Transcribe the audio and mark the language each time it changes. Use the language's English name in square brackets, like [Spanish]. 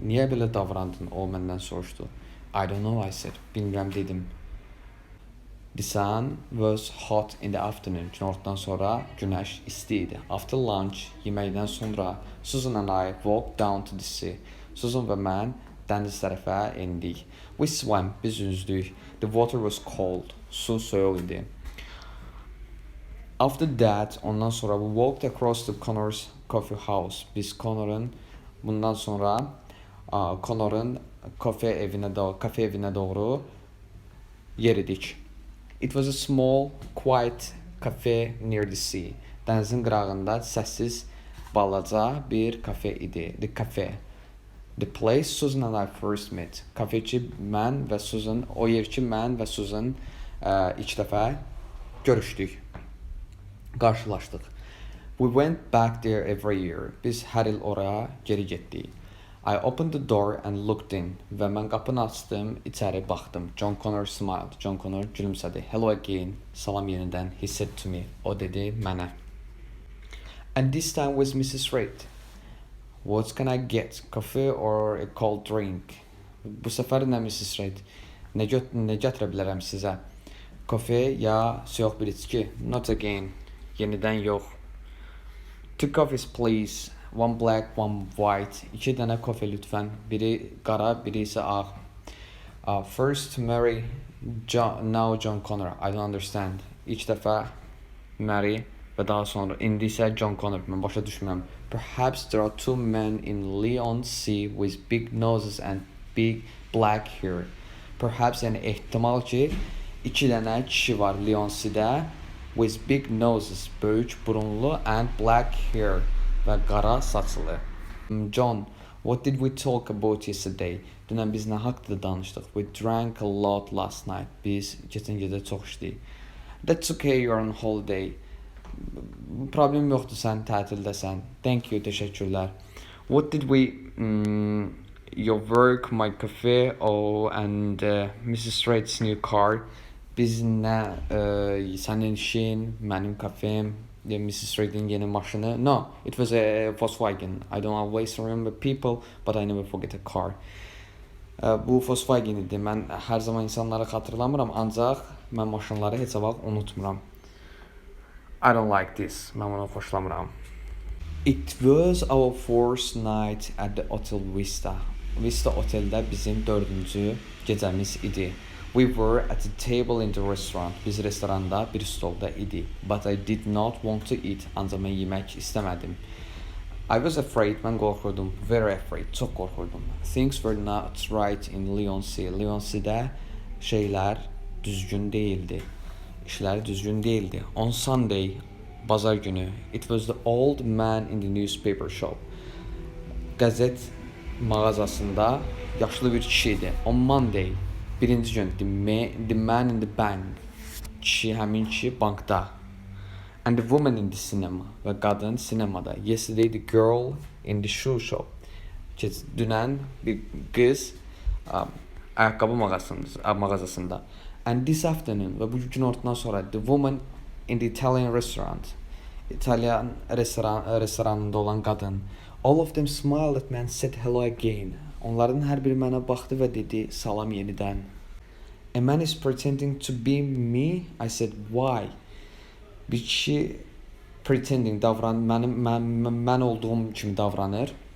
[Azerbaijani] Niyə belə davrandın, o məndən soruşdu. [English] I don't know, I said. [Azerbaijani] Bilmirəm, dedim. [English] The sun was hot in the afternoon. [Azerbaijani] Günortadan sonra günəş isti idi. [English] After lunch, [Azerbaijani] yeməkdən sonra [English] Susan and I walked down to the sea. [Azerbaijani] Susan və mən dəniz tərəfə endik. [English] We swam, [Azerbaijani] biz üzdük. [English] The water was cold. [Azerbaijani] Su soyuq idi. [English] After that, [Azerbaijani] ondan sonra [English] we walked across the Connor's coffee house. [Azerbaijani] Biz bundan sonra Connor'ın kafe evinə doğru yeridik. [English] It was a small, quiet cafe near the sea. [Azerbaijani] Dənizin qırağında səssiz balaca bir kafe idi. [English] The cafe. The place Susan and I first met. [Azerbaijani] Kafeci mən və Susan, o yer ki mən və Susan ilk dəfə görüşdük, qarşılaşdıq. [English] We went back there every year. [Azerbaijani] Biz hər il oraya geri getdik. [English] I opened the door and looked in. [Azerbaijani] Və mən qapını açdım, içəri baxdım. [English] John Connor smiled. [Azerbaijani] John Connor gülümsədi. [English] Hello again. [Azerbaijani] Salam yenidən. [English] He said to me. [Azerbaijani] O dedi mənə. [English] And this time was Mrs. Reid. What can I get? Coffee or a cold drink? [Azerbaijani] Bu səfər nə [English] Mrs. Reid? [Azerbaijani] Nə gətirə bilərəm sizə? Kafe ya soyuq bir içki? [English] Not again. [Azerbaijani] Yenidən yox. [English] Two coffees please. One black, one white. [Azerbaijani] 2 dənə kofe lütfən. Biri qara, biri isə ağ. [English] First Mary, now John Connor. I don't understand. [Azerbaijani] İlk dəfə Mary və daha sonra indi isə John Connor. Mən başa düşmürəm. [English] Perhaps there are 2 men in Leon Sea with big noses and big black hair. Perhaps [Azerbaijani] yəni ehtimal ki 2 dənə kişi var Leon Sea'də [English] with big noses, [Azerbaijani] böyük burunlu [English] and black hair [Azerbaijani] və qara saçlı. [English] John, what did we talk about yesterday? [Azerbaijani] Dünən biz nə haqqında danışdıq? [English] We drank a lot last night. [Azerbaijani] Biz keçən gecə çox içdik. [English] That's okay, you're on holiday. [Azerbaijani] Problem yoxdur, sən tətildəsən. [English] Thank you, [Azerbaijani] təşəkkürlər. [English] What did we... your work, my cafe, and Mrs. Reid's new car. [Azerbaijani] Biz nə, sənin işin, mənim kafem, Mrs. Reid'in yeni maşını. [English] No, it was a Volkswagen. I don't always remember people, but I never forget a car. [Azerbaijani] Bu Volkswagen idi. Mən hər zaman insanları xatırlamıram, ancaq mən maşınları heç vaxt unutmuram. [English] I don't like this. [Azerbaijani] Mən bunu xoşlamıram. [English] It was our 4th night at the Hotel Vista. [Azerbaijani] Vista oteldə bizim 4-cü gecəmiz idi. [English] We were at the table in the restaurant. [Azerbaijani] Biz restoranda bir stolda idi. [English] But I did not want to eat. [Azerbaijani] Ancaq mən yemək istəmədim. [English] I was afraid. [Azerbaijani] Mən qorxurdum. [English] Very afraid. [Azerbaijani] Çox qorxurdum. [English] Things were not right in Leon Sea. [Azerbaijani] Leon Sea'də şeylər düzgün değildi. İşlər düzgün değildi. [English] On Sunday, [Azerbaijani] bazar günü, [English] it was the old man in the newspaper shop. [Azerbaijani] Qəzet mağazasında yaşlı bir kişi idi. [English] On Monday, [Azerbaijani] birinci gün, [English] the man in the bank. [Azerbaijani] Kişi, həmin kişi bankda. [English] And the woman in the cinema. [Azerbaijani] Və qadın sinemada. [English] Yesterday, the girl in the shoe shop. [Azerbaijani] Dünən bir qız ayaqqabı mağazasında. [English] And this afternoon, [Azerbaijani] və bu günortadan sonra, [English] the woman in the Italian restaurant. [Azerbaijani] İtalyan restoranında olan qadın. [English] All of them smiled at me and said hello again. [Azerbaijani] Onların hər biri mənə baxdı və dedi salam yenidən. [English] A man is pretending to be me. I said why? [Azerbaijani] Bir kişi [English] pretending [Azerbaijani] mən olduğum kimi davranır.